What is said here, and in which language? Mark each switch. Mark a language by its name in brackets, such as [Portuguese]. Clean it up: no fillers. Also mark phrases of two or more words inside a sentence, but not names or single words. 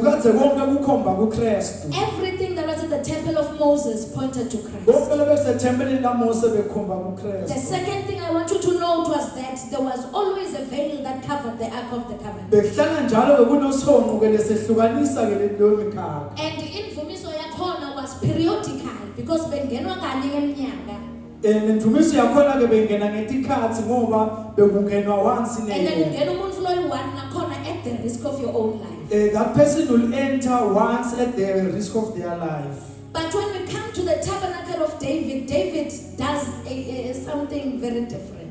[English] Everything that was in the temple of Moses pointed to Christ. The second thing I want you to note was that there was always a veil that covered the Ark of the Covenant. And the [Zulu] imvumiso yakhona [English] was periodical because [Zulu] bengenwa kanye ngeminyaka. [English] And then at the risk of your own life. That person will enter once at the risk of their life. But when we come to the tabernacle of David, David does something very different.